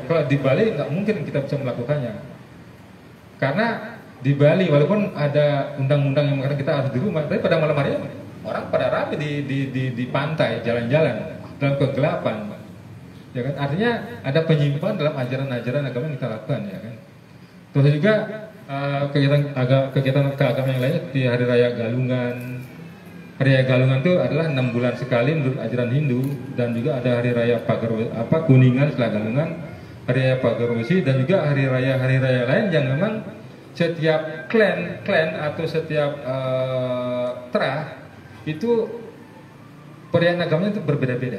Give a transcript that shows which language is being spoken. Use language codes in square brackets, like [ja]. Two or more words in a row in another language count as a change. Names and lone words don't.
[id] Kalau di Bali nggak mungkin kita bisa melakukannya, karena di Bali walaupun ada undang-undang yang mengatakan kita harus di rumah, tapi pada malam hari orang pada ramai di pantai, jalan-jalan dalam kegelapan, ya kan. Artinya ada penyimpangan dalam ajaran-ajaran agama yang kita lakukan, ya kan. Terus juga kegiatan keagamaan yang lainnya di hari raya Galungan. Hari raya Galungan itu adalah 6 bulan sekali menurut ajaran Hindu, dan juga ada hari raya Kuningan setelah Galungan, hari raya Pagarwesi, dan juga hari raya lain yang memang setiap klan atau setiap terah itu perayaan agamanya itu berbeda-beda.